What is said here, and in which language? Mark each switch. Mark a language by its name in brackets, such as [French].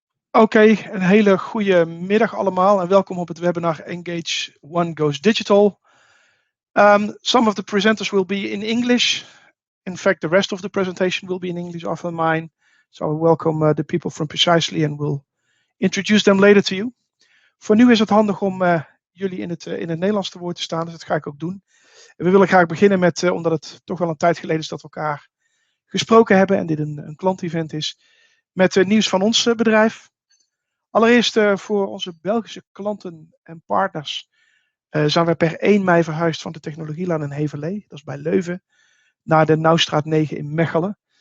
[Dutch] Oké, een hele goede middag allemaal en welkom op het webinar EngageOne Goes Digital. [English] Some of the presenters will be in English. In fact, the rest of the presentation will be in English after mine. So I welcome the people from Precisely and we'll introduce them later to you. [Dutch] Voor nu is het handig om jullie in het Nederlands te woord te staan, dus dat ga ik ook doen. En we willen graag beginnen met, omdat het toch wel een tijd geleden is dat we elkaar gesproken hebben en dit een klantevent is, met nieuws van ons bedrijf. Allereerst voor onze Belgische klanten en partners zijn we per 1 mei verhuisd van de Technologielaan in Heverlee, dat is bij Leuven, naar de Nauwstraat 9 in Mechelen.